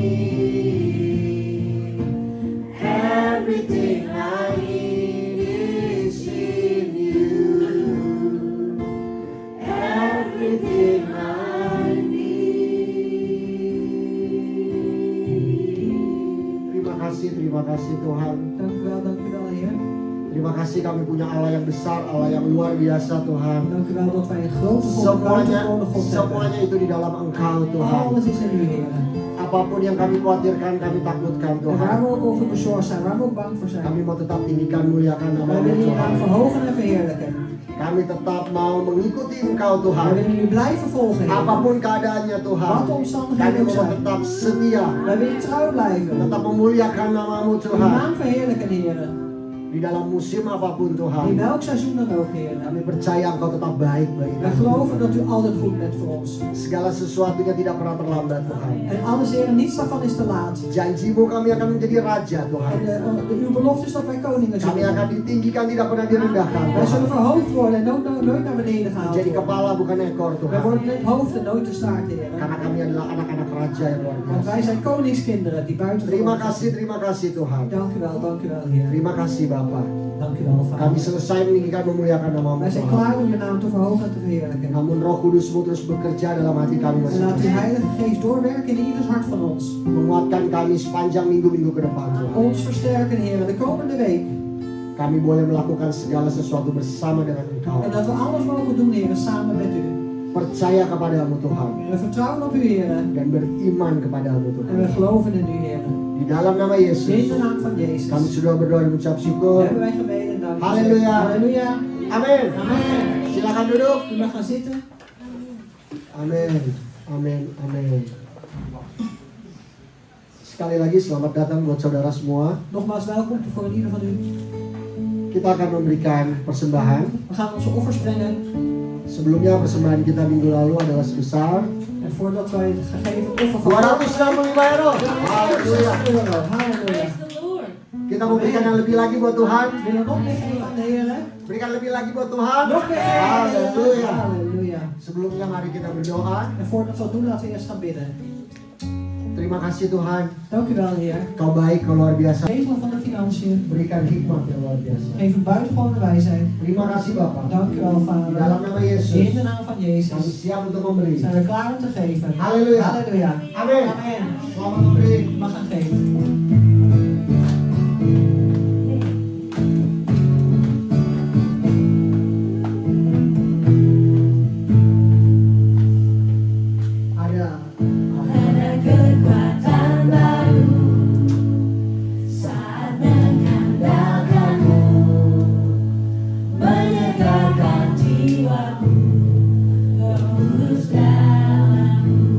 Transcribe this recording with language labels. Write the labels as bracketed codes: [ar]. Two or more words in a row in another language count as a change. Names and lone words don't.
[en] Everything I need is in you. Everything I need. [id] Terima kasih Tuhan. [nl] Dank u wel, Heer. [id] Terima kasih kami punya Allah yang besar, Allah yang luar biasa Tuhan. [nl] Dank u wel dat wij een grote God, buitengewoon God hebben. [id] Semuanya itu di dalam Engkau Tuhan. [nl] Alles is in u, Heer. [id] Apapun yang kami khawatirkan, kami takutkan [nl] En waar [id] Tuhan. [nl] we ook over bezorgd zijn, waar we ook bang voor zijn. [id] Kami mau tetap tinggikan, muliakan [nl] Wij [id] nama-Mu [nl] willen je [id] Tuhan. [nl] naam verhogen en verheerlijken. [id] Kami tetap mau mengikuti Engkau [nl] Wij [id] Tuhan. [nl] willen u blijven volgen, Heer. [id] Apapun keadaannya Tuhan. [nl] Wat de [id] Kami [nl] omstandigheden ook [id] mau [nl] zijn. [id] tetap setia. [nl] Wij willen trouw blijven. [id] Tetap memuliakan nama-Mu [nl] Uw [id] Tuhan. [nl] naam verheerlijken, Heer. [id] Di dalam musim apapun [nl] In [id] Tuhan. [nl] welk seizoen dan ook, Heer. [id] Kami percaya Engkau tetap baik bagi [nl] Wij [id] kami. [nl] geloven dat u altijd goed bent voor ons. [id] Segala sesuatunya tidak pernah terlambat Tuhan. [nl] En alles, Heer, niets daarvan is te laat. [id] Janji-Mu kami akan menjadi raja Tuhan. [nl] En uw belofte is dat wij koningen [id] Kami [nl] zullen [id] akan [nl] zijn. [id] ditinggikan, tidak pernah direndahkan [nl] Wij [id] Tuhan. [nl] zullen verhoogd worden en nooit naar beneden gehaald [id] Jadi [nl] worden. [id] kepala bukan ekor [nl] Wij [id] Tuhan. [nl] worden het hoofd en nooit de staart, Heer. [id] Karena kami adalah anak-anak raja yang luar [nl] Want [id] biasa. [nl] wij zijn koningskinderen die buiten [id] Terima kasih Tuhan. [nl] Dank u wel, Heer. [id] Terima kasih Bapa. Bapa. [nl] Dank u wel, [id] Kami [nl] Vader. [id] selesai meninggikan memuliakan nama-Mu [nl] Wij zijn [id] Tuhan. [nl] klaar om uw naam te verhogen en te verheerlijken. [id] Namun Roh Kudus-Mu terus bekerja dalam hati kami [nl] En laat uw [id] masing-masing. [nl] Heilige Geest doorwerken in ieders hart van ons. [id] Menguatkan kami sepanjang minggu-minggu ke depan Tuhan. [nl] Ons versterken, Heer, de komende week. [id] Kami boleh melakukan segala sesuatu bersama dengan Engkau. [nl] En dat we alles mogen doen, Heer, samen met u. [id] Percaya kepadamu Tuhan. [nl] We vertrouwen op u, Heer. [id] Dan beriman kepadamu [nl] En [id] Tuhan. [nl] we geloven in u, Heer. [id] Di dalam nama [nl] In [id] Yesus, [nl] de naam van Jezus. [id] kami sudah berdoa dan mengucap syukur. [nl] Hebben wij gebeden. Dank u. [id] Halleluja. [nl] Halleluja. [id] Amin. [nl] Amen. [id] Silakan duduk. [nl] U mag gaan zitten. [id] Amin. Amin. Amin. Sekali lagi selamat datang buat saudara semua. [nl] Nogmaals welkom voor ieder van u. [id] Kita akan memberikan persembahan. [nl] We gaan onze offers brengen. [id] Sebelumnya persembahan kita minggu lalu adalah sebesar [nl] En voordat wij het gegeven offer van 265 euro. [id] Halleluja. [nl] €265. Halleluja. [id] Kita mau berikan yang lebih lagi buat Tuhan. [nl] We willen nog meer geven aan de Heer. Hè? [id] Berikan lebih lagi buat Tuhan. [nl] Nog meer geven aan de Heer. [id] Halleluja. [nl] Halleluja. [id] Sebelumnya mari kita berdoa. [nl] En voordat we dat doen, laten we eerst gaan bidden. [id] Terima kasih Tuhan. [nl] Dank u wel, Heer. [id] Kau baik, kau luar biasa. [nl] Regelen van de financiën. [id] Berikan hikmat yang luar biasa. [nl] Geef een buitengewone wijsheid. [id] Terima kasih Bapak. [nl] Dank u wel, [id] Di [nl] Vader. [id] dalam nama Yesus, [nl] In de naam van [id] kami [nl] Jezus [id] siap untuk memberi. [nl] zijn we klaar om te geven. [id] Halleluja. [nl] Halleluja. [id] Amin. [nl] Amen. [id] Selamat memberi. [nl] U mag gaan geven. [id] Ada kekuatan baru saat mengandalkanmu, menyegarkan jiwaku, terus dalammu.